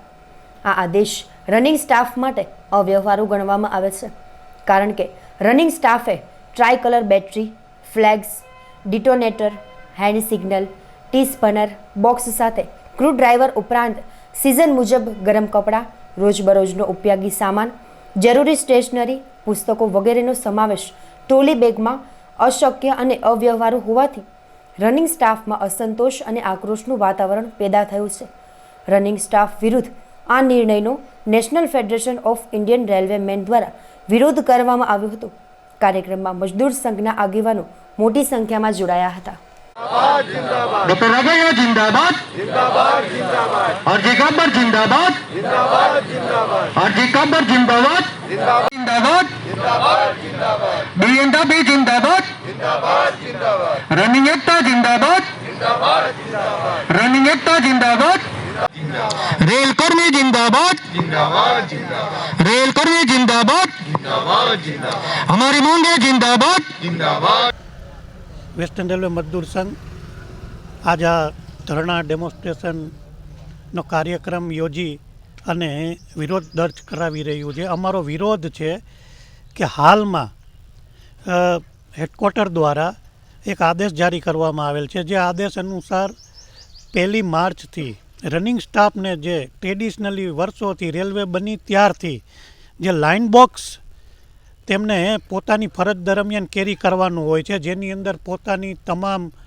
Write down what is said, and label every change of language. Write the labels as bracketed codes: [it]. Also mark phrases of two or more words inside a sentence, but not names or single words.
[gu] આ આદેશ [en] running staff [gu] માટે અવ્યવહારુ ગણવામાં આવે છે, કારણ કે રનિંગ સ્ટાફે [en] tri colour battery, [gu] ફ્લેગ્સ, ડિટોનેટર, [en] hand signal, T spanner box [gu] સાથે [en] screw driver [gu] ઉપરાંત સિઝન મુજબ ગરમ કપડાં, રોજબરોજનો ઉપયોગી સામાન, જરૂરી સ્ટેશનરી, પુસ્તકો વગેરેનો સમાવેશ ટ્રોલી બેગમાં અશક્ય અને અવ્યવહારુ હોવાથી રનિંગ સ્ટાફમાં અસંતોષ અને આક્રોશનું વાતાવરણ પેદા થયું છે। [en] running staff [gu] વિરુદ્ધ આ નિર્ણયનો નેશનલ ફેડરેશન ઓફ ઇન્ડિયન રેલવે મેન દ્વારા વિરોધ કરવામાં આવ્યો હતો। કાર્યક્રમમાં મજદૂર સંઘના આગેવાનો મોટી સંખ્યામાં જોડાયા હતા। [hi] डॉक्टर राघैया जिंदाबाद, जिंदाबाद, जिंदाबाद। आरजे गब्बर जिंदाबाद, जिंदाबाद, जिंदाबाद। आरजे गब्बर जिंदाबाद, जिंदाबाद, जिंदाबाद, जिंदाबाद। बीएनडब्ल्यू जिंदाबाद, जिंदाबाद, जिंदाबाद। रनिंग एकता जिंदाबाद, जिंदाबाद, जिंदाबाद। रनिंग एकता जिंदाबाद, रेल कर्मी जिंदाबाद, जिंदाबाद, जिंदाबाद। रेल कर्मी जिंदाबाद, जिंदाबाद, जिंदाबाद। हमारी मांगे जिंदाबाद, जिंदाबाद। [gu] વેસ્ટર્ન રેલવે મજદૂર સંઘ આજ આ ધરણા ડેમોન્સ્ટ્રેશનનો કાર્યક્રમ યોજી અને વિરોધ દર્જ કરાવી રહ્યું છે। અમારો વિરોધ છે કે હાલમાં હેડક્વાર્ટર દ્વારા એક આદેશ જારી કરવામાં આવેલ છે, જે આદેશ અનુસાર 1 માર્ચથી રનિંગ સ્ટાફને જે ટ્રેડિશનલી વર્ષોથી રેલવે બની ત્યારથી જે [en] line box [gu] તેમને પોતાની ફરજ દરમિયાન કેરી કરવાનું હોય છે, જેની અંદર પોતાની તમામ